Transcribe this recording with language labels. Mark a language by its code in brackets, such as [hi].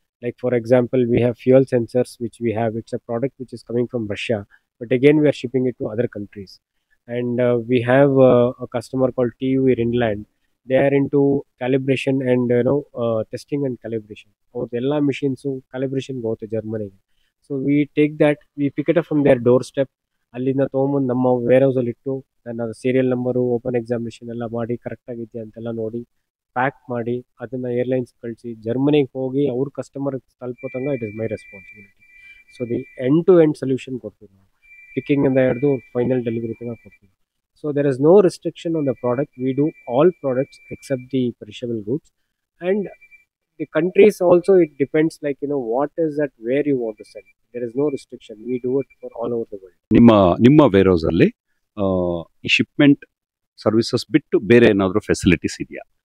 [en] Like for example, we have fuel sensors which we have. It's a product which is coming from Russia, but again we are shipping it to other countries. And we have a customer called TU in Inland. They are into calibration and testing and calibration. All machines calibration go to Germany. So we take that, we pick it up from their doorstep. [kn] ಅಲ್ಲಿಂದ ತೊಗೊಂಬಂದು ನಮ್ಮ ವೇರ್ಹೌಸಲ್ಲಿ ಇಟ್ಟು, ನನ್ನ serial number, open examination ಎಲ್ಲ ಮಾಡಿ ಕರೆಕ್ಟಾಗಿದೆಯಾ ಅಂತೆಲ್ಲ ನೋಡಿ pack ಮಾಡಿ ಅದನ್ನು ಏರ್ಲೈನ್ಸ್ ಕಳಿಸಿ ಜರ್ಮನಿಗೆ ಹೋಗಿ ಅವ್ರ ಕಸ್ಟಮರ್ಗೆ ತಲುಪೋತಂಗ [en] It is my responsibility. So the end to end solution [kn] ಕೊಡ್ತೀವಿ ನಾವು, ಪಿಕ್ಕಿಂಗಿಂದ ಹಿಡಿದು ಫೈನಲ್ ಡೆಲಿವರಿ ತನಕ ಕೊಡ್ತೀವಿ. [en] So there is no restriction on the product. We do all products except the perishable goods. And the countries also, it depends like, what is that where you want to send. There is no restriction. We do it for all over the world. [kn] ನಿಮ್ಮ warehouse ಅಲ್ಲಿ ಈ shipment services ಬಿಟ್ಟು ಬೇರೆ ಏನಾದರೂ facilities ಇದೆಯಾ?